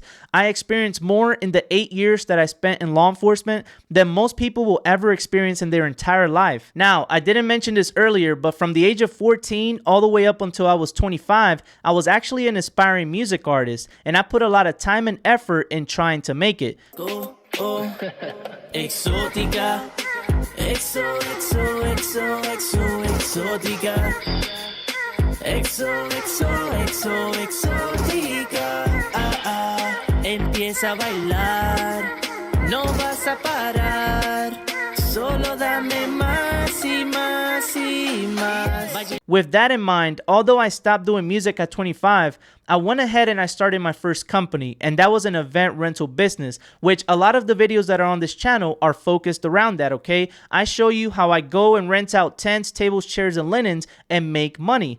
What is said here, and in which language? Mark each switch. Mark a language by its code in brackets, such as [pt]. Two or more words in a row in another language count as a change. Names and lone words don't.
[en] I experienced more in the 8 years that I spent in law enforcement than most people will ever experience in their entire life. Now, I didn't mention this earlier, but from the age of 14 all the way up until I was 25, I was actually an aspiring music artist, and I put a lot of time and effort in trying to make it. [es] Exótica, exo, exo, exo, exo, exótica. Exo, exo, exo, exótica. Empieza a bailar, no vas a parar. Solo dame más y más y más. [en] With that in mind, although I stopped doing music at 25, I went ahead and I started my first company, and that was an event rental business, which a lot of the videos that are on this channel are focused around that, okay? I show you how I go and rent out tents, tables, chairs, and linens and make money.